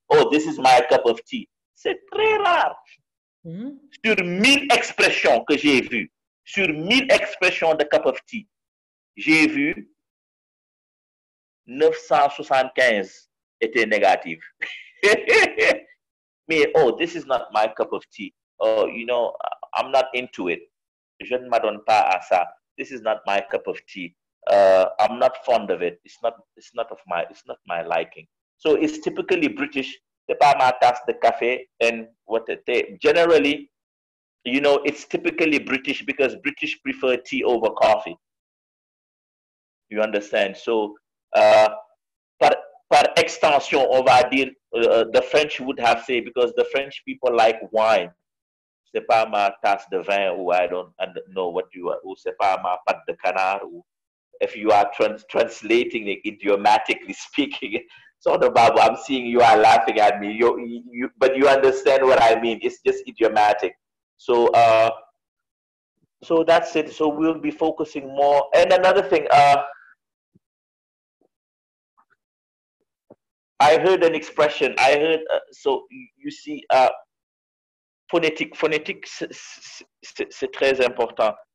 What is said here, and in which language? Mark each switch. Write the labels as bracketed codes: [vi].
[en] Oh, this is my cup of tea. [fr] C'est très rare. Sur 1000 expressions que j'ai vues, sur 1000 expressions de cup of tea, j'ai vu 975 étaient négatives. [en] Mais, oh, this is not my cup of tea. Oh, you know, I'm not into it. [fr] Je ne m'adonne pas à ça. [en] This is not my cup of tea. I'm not fond of it. It's not my liking. So it's typically British. [fr] C'est pas ma tasse de café [en] and what they generally, you know, it's typically British because British prefer tea over coffee. You understand? So [fr] par extension, on va dire, [en] the French would have said, because the French people like wine. [fr] C'est pas ma tasse de vin, [en] or I don't know what you are, [fr] ou c'est pas ma pâte de canard, ou [en] if you are translating it idiomatically speaking. So the Bible, I'm seeing you are laughing at me. But you understand what I mean. It's just idiomatic. So so that's it. So we'll be focusing more. And another thing, I heard an expression. I heard so you see, phonétique, [fr] c'est très important.